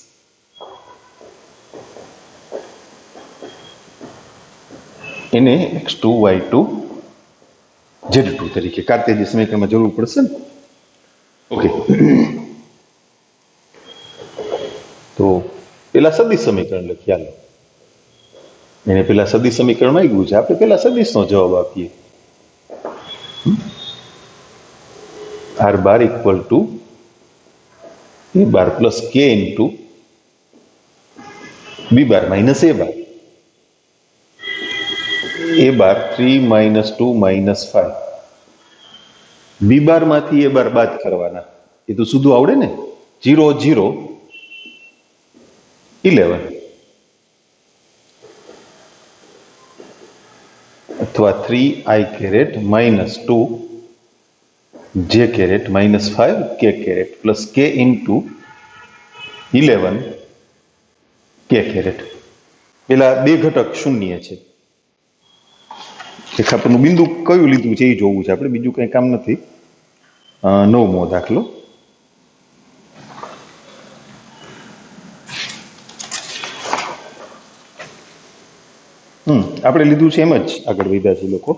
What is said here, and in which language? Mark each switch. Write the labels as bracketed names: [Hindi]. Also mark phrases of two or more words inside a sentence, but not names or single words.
[Gujarati] એને x2 y2 z2 તરીકે કાર્તેજીય સમીકરણમાં જરૂર પડશે ને. ઓકે, તો પેલા સદિશ સમીકરણ લખી આલો. એને પેલા સદિશ સમીકરણ માંગ્યું છે, આપણે પેલા સદિશનો જવાબ આપીએ. [English] r bar equal to a bar plus k into b bar minus a bar. a bar 3 - 2 - 5. b bar [Gujarati] માંથી [English] a bar [Gujarati] બાદ કરવાના, એ તો સીધું આવડે ને. [English] 0 0 11 અથવા 3i caret minus 2 j caret minus 5 k caret plus k into 11 k caret. [Gujarati] પેલા બે ઘટક શૂન્ય છે. રેખા પરનું બિંદુ કયું લીધું છે એ જોવું છે આપણે, બીજું કંઈ કામ નથી. નવમો દાખલો આપણે લીધું છે એમ જ આગળ વધ્યા છે લોકો.